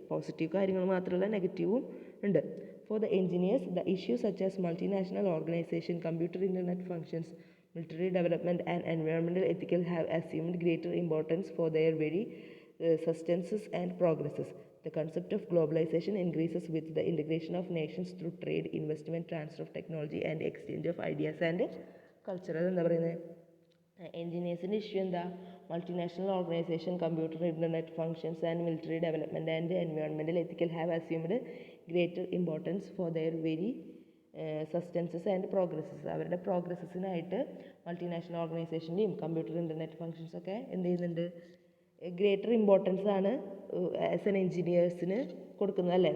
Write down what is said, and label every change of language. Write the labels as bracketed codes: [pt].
[ml] Positive കാര്യങ്ങൾ മാത്രമല്ല, നെഗറ്റീവും ഉണ്ട്. [en] For the engineers, the issues such as multinational organization, computer internet functions, military development and environmental ethical have assumed greater importance for their very sustenance and progresses. The concept of globalization increases with the integration of nations through trade, investment, transfer of technology and exchange of ideas and culture. [ml] എന്താ പറയുന്നത്, എൻജിനീയേഴ്സിൻ്റെ issue എന്താ? [en] Multinational organisation, computer, internet functions and military development and environmental ethical have assumed greater importance for their very sustenances and progresses. [ml] അവരുടെ പ്രോഗ്രസ്സസിനായിട്ട് multinational ഓർഗനൈസേഷൻ്റെയും computer, internet ഫങ്ഷൻസൊക്കെ എന്ത് ചെയ്യുന്നുണ്ട്, greater importance ആണ് as an എൻജിനീയേഴ്സിന് കൊടുക്കുന്നത്, അല്ലേ?